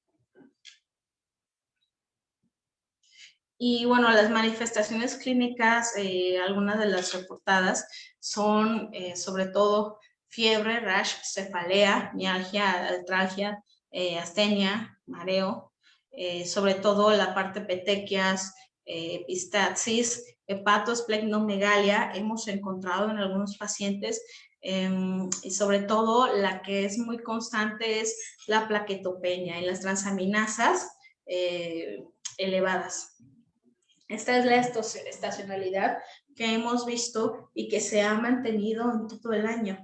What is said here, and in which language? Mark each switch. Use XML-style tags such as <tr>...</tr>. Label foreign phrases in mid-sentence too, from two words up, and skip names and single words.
<es>Y bueno, las manifestaciones clínicas, algunas de las reportadas son sobre todo fiebre, rash, cefalea, mialgia, artralgia, astenia, mareo, sobre todo la parte petequias, epistaxis, hepatosplenomegalia, hemos encontrado en algunos pacientes, y sobre todo la que es muy constante es la plaquetopenia y las transaminasas elevadas. Esta es la estacionalidad que hemos visto y que se ha mantenido en todo el año.</es>